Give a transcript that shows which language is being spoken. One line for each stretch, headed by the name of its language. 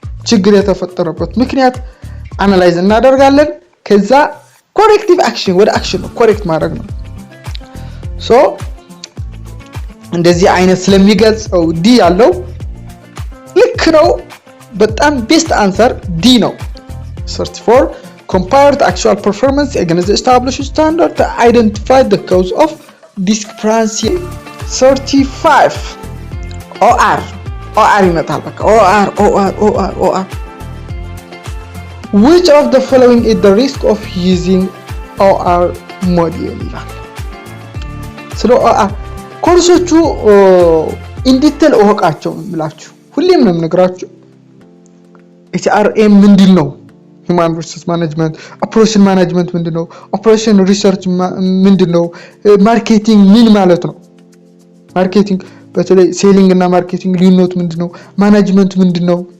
Amharic: ችግር የተፈጠረበት ምክንያት አናላይዝ እናደርጋለን። ከዛ ኮሬክቲቭ አክሽን ወደ አክሽን ኮሬክት ማድረግ ነው። ሶ እንደዚህ አይነት ስለሚገልጸው ዲ ያለው ልክ ነው። በጣም ቤስት አንሰር ዲ ነው። 34
English: compare the actual performance against the established standard to identify the cause of discrepancy.
Amharic: 35 OR ይመጣል። በቃ OR
English: which of the following is the risk of using OR model
Amharic: ይላል። ስለ OR ኮርሶቹ ኢንዲቴል እወቃቸው ምላችሁ ሁሌም ነው የምነግራችሁ። HRM ምንድነው?
English: human resource management, operation management
Amharic: ምንድነው?
English: operation research ምንድነው?
Amharic: ማርኬቲንግ ምን ማለት ነው? ማርኬቲንግ በተለይ ሴሊንግ እና ማርኬቲንግ ልዩነቱ ምንድነው? ማኔጅመንት ምንድነው?